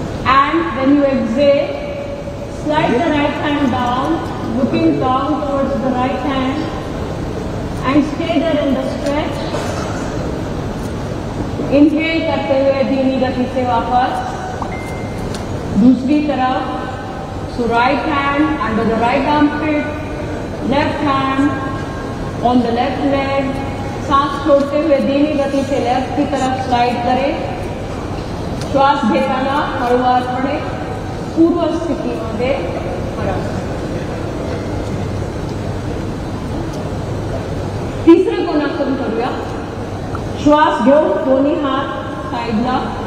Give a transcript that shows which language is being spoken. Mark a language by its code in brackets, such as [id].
[en] And when you exhale, slide the right hand down, looking down towards the right hand and stay there in the stretch. Inhale [hi] करते हुए धीमी गति से वापस. दूसरी तरफ. [en] So right hand under the right armpit, left hand on the left leg. [hi] सांस छोड़ते हुए धीमी गति से लेफ्ट की तरफ स्लाइड करें. [mr] श्वास घेताना हळूवारपणे पूर्व स्थितीमध्ये परत. तिसरं कोणासन करूया. श्वास घेऊन दोन्ही हात साईडला.